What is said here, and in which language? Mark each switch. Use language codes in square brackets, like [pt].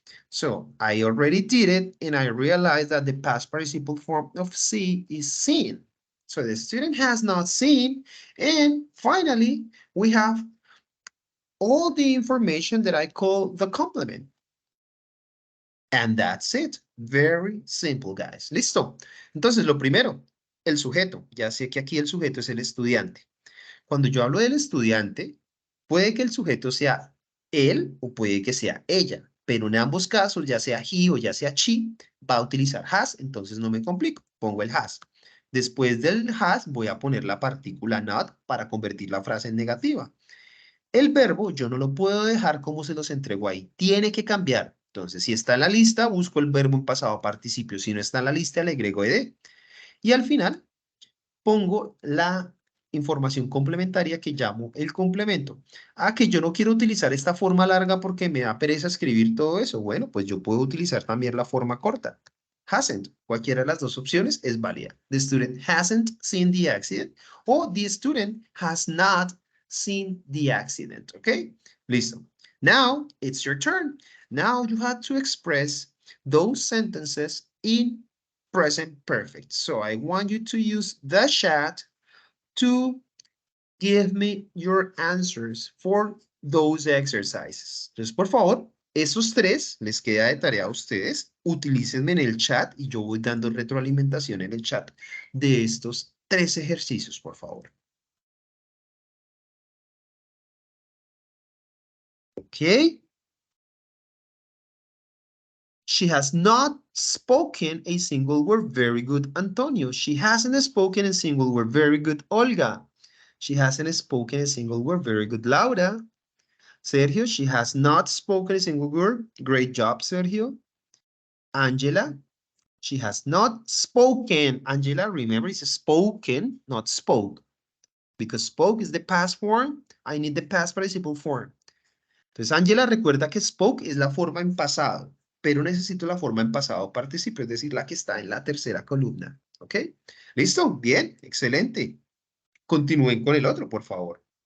[en] So I already did it, and I realized that the past participle form of see is seen. So the student has not seen, and finally, we have all the information that I call the complement. And that's it. Very simple, guys. Listo. [es] Entonces, lo primero, el sujeto. Ya sé que aquí el sujeto es el estudiante. Cuando yo hablo del estudiante, puede que el sujeto sea él o puede que sea ella. Pero en ambos casos, ya sea he o ya sea she, va a utilizar has, entonces no me complico. Pongo el has. Después del has, voy a poner la partícula not para convertir la frase en negativa. El verbo yo no lo puedo dejar como se los entrego ahí. Tiene que cambiar. Entonces, si está en la lista, busco el verbo en pasado participio. Si no está en la lista, le agrego ed. Y al final, pongo la información complementaria que llamo el complemento. Ah, que yo no quiero utilizar esta forma larga porque me da pereza escribir todo eso. Bueno, pues yo puedo utilizar también la forma corta. Hasn't. Cualquiera de las dos opciones es válida. [en] The student hasn't seen the accident o the student has not seen the accident. Okay? Listo. Now it's your turn. Now you have to express those sentences in present perfect. So I want you to use the chat to give me your answers for those exercises. [es] Entonces, por favor, esos tres les queda de tarea a ustedes. Utilícenme en el chat y yo voy dando retroalimentación en el chat de estos tres ejercicios, por favor. [en] Okay. She has not spoken a single word. Very good, Antonio. She hasn't spoken a single word. Very good, Olga. She hasn't spoken a single word. Very good, Laura. Sergio, she has not spoken a single word. Great job, Sergio. Angela, she has not spoken. Angela, remember, it's spoken, not spoke. Because spoke is the past form. I need the past participle form. [es] Entonces, Angela, recuerda que spoke es la forma en pasado, pero necesito la forma en pasado participio, es decir, la que está en la tercera columna. ¿Ok? ¿Listo? Bien, excelente. Continúen con el otro, por favor.